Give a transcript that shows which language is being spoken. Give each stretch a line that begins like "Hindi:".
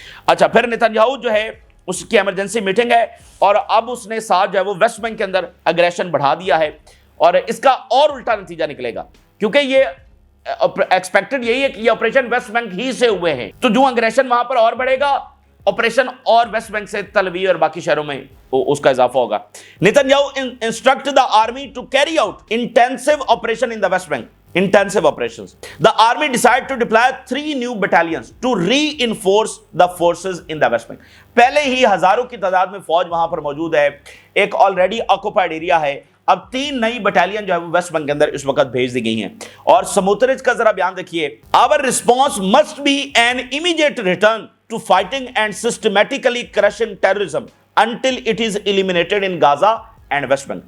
Urdu: اچھا، پھر نتنیاہو جو ہے اس کی ایمرجنسی میٹنگ ہے، اور اب اس نے ساتھ جو ہے وہ ویسٹ بینک کے اندر اگریشن بڑھا دیا ہے، اور اس کا اور الٹا نتیجہ نکلے گا، کیونکہ یہ ایکسپیکٹڈ یہی ہے کہ یہ آپریشن ویسٹ بینک ہی سے ہوئے ہیں، تو جو اگریشن وہاں پر اور بڑھے گا، آپریشن اور ویسٹ بینک سے تل اویو اور باقی شہروں میں اس کا اضافہ ہوگا۔ Netanyahu
English: Instruct the army to carry out intensive operation in the West Bank. Intensive operations. The army decided to deploy 3 new battalions to reinforce the forces in the West Bank.
Urdu: پہلے ہی ہزاروں کی تعداد میں فوج وہاں پر موجود ہے، ایک آلریڈی آکوپائڈ ایریا ہے، اب 3 نئی بٹالین جو ہے وہ ویسٹ بینک کے اندر اس وقت بھیج دی گئی ہیں۔ اور سموترج کا ذرا بیان دیکھیے،
English: our response must be an immediate return to fighting and systematically crushing terrorism until it is eliminated in Gaza and West Bank.